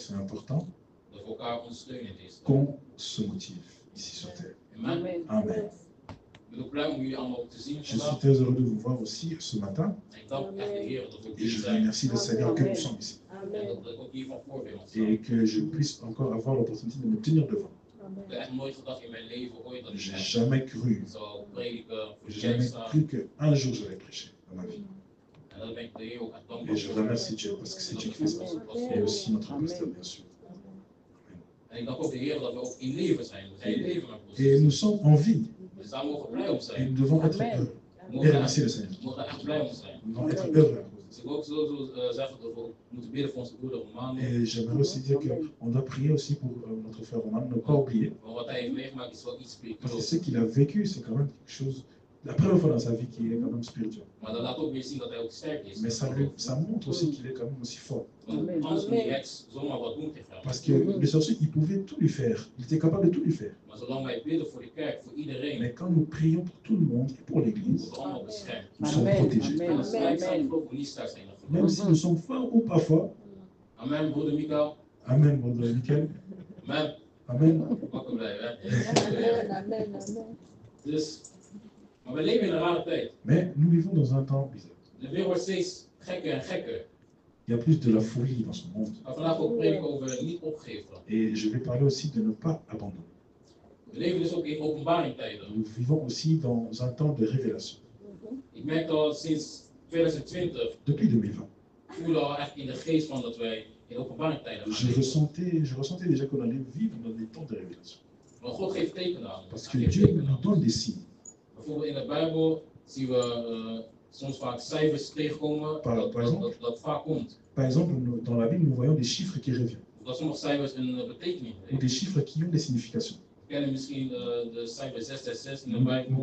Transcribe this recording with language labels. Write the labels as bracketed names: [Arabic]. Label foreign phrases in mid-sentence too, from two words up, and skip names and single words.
[French] C'est important [Dutch] dat we elkaar ondersteunen in deze tijd. [French] qu'on se motive ici sur terre. Amen. Amen. [Dutch] Ik ben ook blij om jullie allemaal te zien [French] Je suis [Dutch] vandaag. [French] très heureux de vous voir aussi ce matin [Dutch] En ik dank echt de Heer dat we ook [French] et [Dutch] hier [French] je [Dutch] zijn. [French] remercie le Seigneur que nous sommes ici [Dutch] En dat ik ook hier van voorbeeld sta. [French] et que je puisse encore avoir l'opportunité de me tenir devant. [Dutch] Ik heb echt nooit gedacht in mijn leven ooit dat ik [French] J'ai [Dutch] echt [French] jamais cru, [Dutch] zou prediken, voor de [French] j'ai [Dutch] kerk [French] jamais [Dutch] staan. [French] cru qu'un jour je vais prêcher dans ma vie. [Dutch] En daar ben ik de Heer ook echt [French] Et [Dutch] dankbaar [French] je [Dutch] voor. [French] remercie Dieu parce que c'est Dieu qui fait ça. Et aussi notre pasteur, bien sûr. [Dutch] En ik dank ook de Heer dat we ook in leven zijn. We zijn in leven, mijn broers. [French] Et nous sommes en vie [Dutch] Dus daar mogen we blij om [French] et [Dutch] zijn. [French] nous devons être heureux [Dutch] We [French] et [Dutch] mogen [French] remercier le [Dutch] daar- [French] Seigneur. [Dutch] we mogen daar echt blij om zijn. [French] Nous devons être heureux. [Dutch] Dus ik wil ook sowieso zeggen dat we ook moeten bidden voor onze broeder Romano. [French] Et j'aimerais aussi dire qu'on doit prier aussi pour notre frère Roman, ne pas oublier. [Dutch] Want wat hij heeft meegemaakt is wel iets [French] Parce que [Dutch] spiritueels. [French] ce qu'il a vécu, c'est quand même quelque chose, la première fois dans sa vie qui est quand même spirituel. [Dutch] Maar dat laat ook weer zien dat hij ook sterk is. [French] Mais ça montre aussi qu'il est quand même aussi fort. [Dutch] Want anders kon die heks zomaar wat doen tegen hem. [French] Parce que le sorcier, il pouvait tout lui faire. Il était capable de tout lui faire. [Dutch] Maar zolang wij bidden voor de kerk, voor iedereen, [French] Mais quand nous prions pour tout le monde et pour l'Église, [Dutch] worden we allemaal beschermd. [French] nous sommes protégés. [Dutch] En als wij zijn, geloof ik niet sterk zijn. [French] Même si nous sommes forts ou pas forts. [Dutch] Amen, broeder Mikael. Amen, broeder Michael. Amen. Amen. Ook blij, hè? Dus, maar we leven in een rare tijd. [French] Mais nous vivons dans un temps bizarre. [Dutch] De wereld wordt steeds gekker en gekker. [French] Il y a plus de la folie dans ce monde. [Dutch] Ik ga vandaag ook prediken over niet opgeven. [French] Et je vais parler aussi de ne pas abandonner. [Dutch] We leven dus ook in openbaringtijden. [French] Nous vivons aussi dans un temps de révélation. [Dutch] Ik merk al sinds 2020, [French] Depuis 2020, [Dutch] voelen al echt in de geest van dat wij in openbaringtijden gaan [French] je [Dutch] leven. [French] ressentais déjà qu'on allait vivre dans des temps de révélation. [Dutch] Maar God geeft tekenen aan. [French] Parce [Dutch] Hij [French] que [Dutch] geeft [French] Dieu [Dutch] tekenen [French] nous [Dutch] aan. [French] donne des signes. [Dutch] Bijvoorbeeld in de Bijbel zien we soms vaak cijfers tegenkomen dat vaak komt. [French] Par exemple, dans la Bible, nous voyons des chiffres qui reviennent. [Dutch] Of dat sommige cijfers een betekenis [French] Ou [Dutch] hebben. [French] des chiffres qui ont des significations. [Dutch] We kennen misschien de cijfer 666 in de [French] Nous [Dutch] Bijbel,